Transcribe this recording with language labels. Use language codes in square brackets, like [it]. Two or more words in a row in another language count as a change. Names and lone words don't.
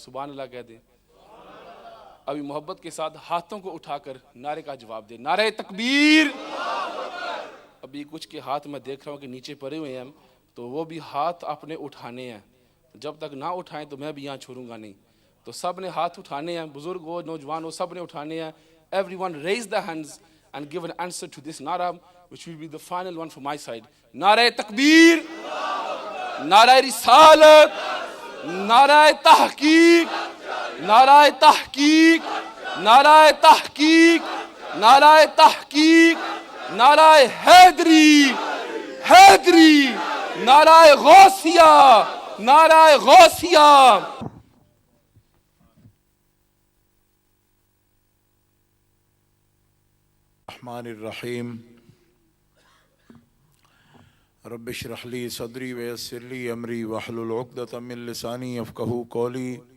[ur] سبحان اللہ کہہ دیں، ابھی محبت کے ساتھ ہاتھوں کو اٹھا کر نعرے کا جواب دیں، نعرہ تکبیر۔ ابھی کچھ کے ہاتھ میں دیکھ رہا ہوں کہ نیچے پڑے ہوئے ہیں، تو وہ بھی ہاتھ اپنے اٹھانے ہیں، جب تک نہ اٹھائیں تو میں بھی یہاں چھوڑوں گا نہیں، تو سب نے ہاتھ اٹھانے ہیں، بزرگ ہو نوجوان ہو سب نے اٹھانے ہیں۔ [en] every one raise the hands and give an answer to this nara, which will be the final one from my side. [ur] نعرہ تکبیر، نعرہ رسالت، نعرہ تحقیق، نعرہ تحقیق، نعرہ تحقیق، نعرہ تحقیق، نعرہ حیدری، حیدری، نعرہ غوثیہ، نعرہ غوثیہ. [ar] الرحمن الرحیم رب اشرح لی صدری ویسر لی امری واحلل عقدۃ من لسانی یفقہوا قولی.